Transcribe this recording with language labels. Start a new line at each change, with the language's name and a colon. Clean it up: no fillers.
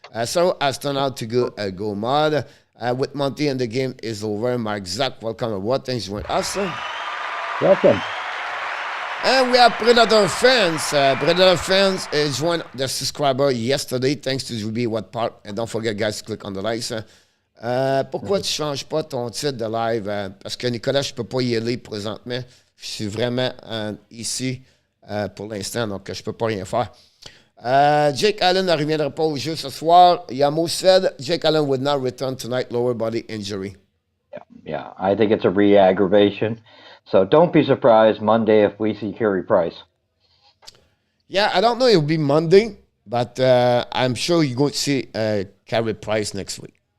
English: So has turned out to go mad. With Monty, and the game is over. Mark Zach, welcome aboard. Thanks for joining us. Welcome. And we have Predator fans. Predator fans joined the subscriber yesterday. Thanks to Ruby What Park. And don't forget, guys, to click on the likes.
French: Pourquoi tu ne changes pas ton titre de live? Parce que Nicolas, je ne peux pas y aller présentement. Je suis vraiment ici pour l'instant, donc je ne peux pas rien faire. Jake Allen ne reviendra pas au jeu ce soir.
English: Yamo said Jake Allen would not return tonight, lower body injury. Yeah, I think it's a re-aggravation. So don't be surprised Monday if we see Carey Price. Yeah, I don't know if it'll be Monday, but I'm sure you're going to see Carey Price next week.